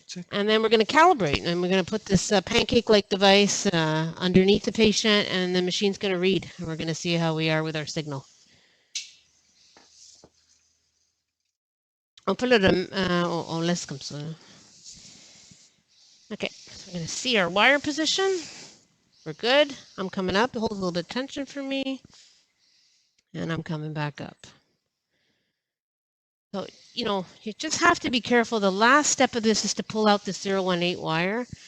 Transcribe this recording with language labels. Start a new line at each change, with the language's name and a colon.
English: And then we're going to calibrate, and we're going to put this pancake-like device underneath the patient, and the machine's going to read, and we're going to see how we are with our signal.
French: On peut on laisse comme ça.
English: Okay, so we're going to see our wire position. We're good. I'm coming up. Hold a little bit of tension for me, and I'm coming back up. So, you just have to be careful. The last step of this is to pull out the 018 wire.